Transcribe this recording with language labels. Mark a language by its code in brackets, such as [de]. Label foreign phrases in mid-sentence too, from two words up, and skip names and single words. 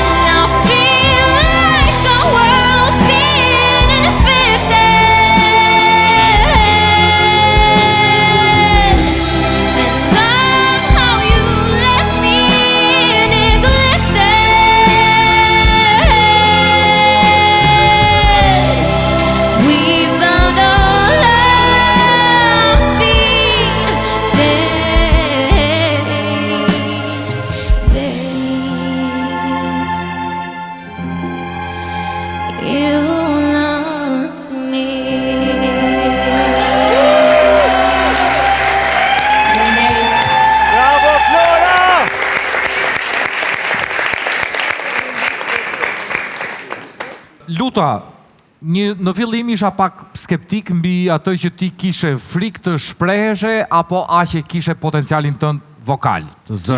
[en] I feel like the world's being unaffected, and somehow you left me neglected. We found our love's been taste, babe. You lost me. Bravo Flora! [sq] Luta, në fillim isha pak skeptik mbi atë që ti kishe frikë të shpreheshe apo aqe kishe potencialin tënd vokal, të zërit.